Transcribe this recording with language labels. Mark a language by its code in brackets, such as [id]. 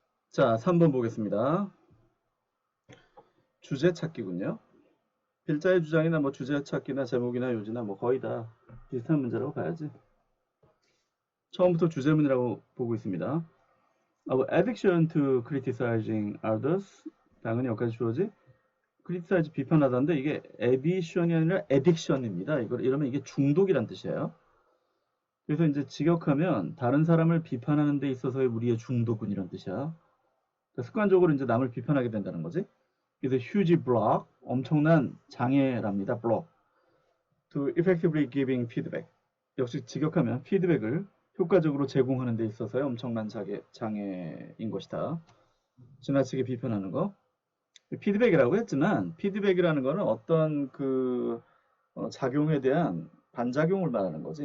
[ko] 자, 3번 보겠습니다. 주제 찾기군요. 필자의 주장이나 뭐 주제 찾기나 제목이나 요지나 뭐 거의 다 비슷한 문제라고 봐야지. 처음부터 주제문이라고 보고 있습니다. [en] Our addiction to criticizing others. [ko] 당연히 여기까지 주어지. criticize 비판하다인데 이게 addition이 아니라 addiction입니다. 이러면 이게 중독이란 뜻이에요. 그래서 이제 직역하면 다른 사람을 비판하는 데 있어서의 우리의 중독은 이런 뜻이야. 그러니까 습관적으로 이제 남을 비판하게 된다는 거지. 그래서 [en] huge block, [ko] 엄청난 장애랍니다. [en] block. To effectively giving feedback. [ko] 역시 직역하면 피드백을 효과적으로 제공하는 데 있어서의 엄청난 장애인 것이다. 지나치게 비판하는 거. 피드백이라고 했지만 피드백이라는 거는 어떤 그 작용에 대한 반작용을 말하는 거지.